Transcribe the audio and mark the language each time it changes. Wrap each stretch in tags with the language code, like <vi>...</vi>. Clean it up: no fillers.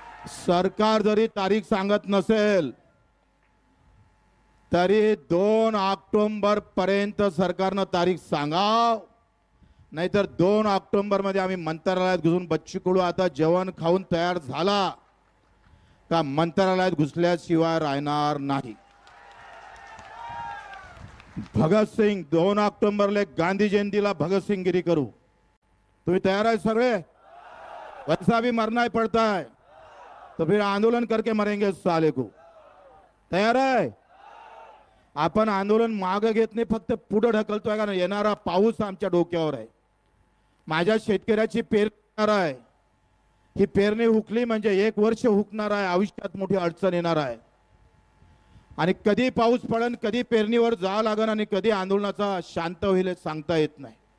<mr>सरकार जरी तारीख सांगत नसेल तरी 2 ऑक्टोबर पर्यंत सरकारनं तारीख सांगाव, नाहीतर 2 ऑक्टोबर मध्ये आम्ही मंत्रालयात घुसून, बच्चू कडू आता जेवण खाऊन तयार झाला का मंत्रालयात घुसल्याशिवाय राहणार नाही. भगतसिंग 2 ऑक्टोबरला गांधी जयंतीला भगतसिंगगिरी करू. तुम्ही तयार आहे सगळे?</mr> <hi>वैसा भी मरना ही पड़ता है तो फिर आंदोलन करके मरेंगे साले को.</hi> <mr>तयार आहे? आपण आंदोलन मागे घेत नाही, फक्त पुढे ढकलतोय. कारण येणारा पाऊस आमच्या डोक्यावर आहे. माझ्या शेतकऱ्याची पेरणी आहे, ही पेरणी हुकली म्हणजे 1 वर्ष हुकणार आहे, आयुष्यात मोठी अडचण येणार आहे. आणि कधी पाऊस पडन, कधी पेरणीवर जावं लागन आणि कधी आंदोलनाचा शांत होईल हे सांगता येत नाही.</mr>